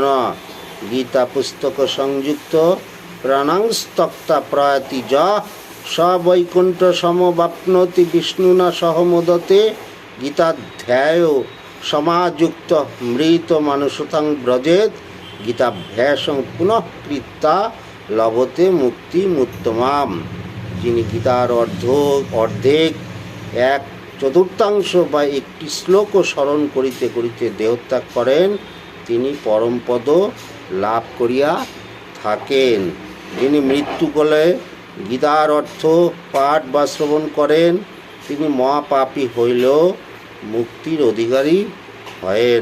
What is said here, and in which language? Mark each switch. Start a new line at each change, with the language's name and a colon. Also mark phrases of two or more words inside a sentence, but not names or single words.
Sanskrit: গীতা পুস্তক সংযুক্ত প্রাণাংস্তক্তা প্রয়াতি য স বৈকুণ্ঠ সমবাপ্নোতি বিষ্ণুনা সহ মোদতে। গীতাধ্যায় সমাযুক্ত মৃত মানুষতাং ব্রজেত গীতাভ্যাসং পুনঃ কৃত্তা লভতে মুক্তিমুত্তমাম।
Bangla: যিনি গীতার অর্ধেক এক চতুর্থাংশ বা একটি শ্লোকও স্মরণ করিতে করিতে দেহত্যাগ করেন, তিনি পরমপদ লাভ করিয়া থাকেন। যিনি মৃত্যুকালে গীতার অর্থ পাঠ বা শ্রবণ করেন, তিনি মহাপাপী হইলেও মুক্তির অধিকারী হয়েন।